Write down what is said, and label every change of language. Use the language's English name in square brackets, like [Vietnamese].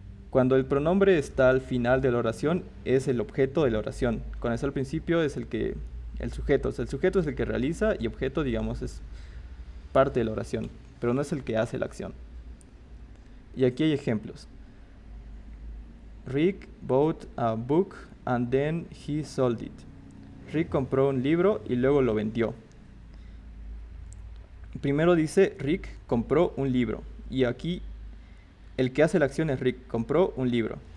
[Spanish] Cuando el pronombre está al final de la oración, es el objeto de la oración. Cuando está al principio es el sujeto. O sea, el sujeto es el que realiza y objeto, digamos, es parte de la oración, pero no es el que hace la acción. Y aquí hay ejemplos. [English] Rick bought a book and then he sold it. [Spanish] Rick compró un libro y luego lo vendió. Primero dice Rick compró un libro y aquí el que hace la acción es Rick, compró un libro.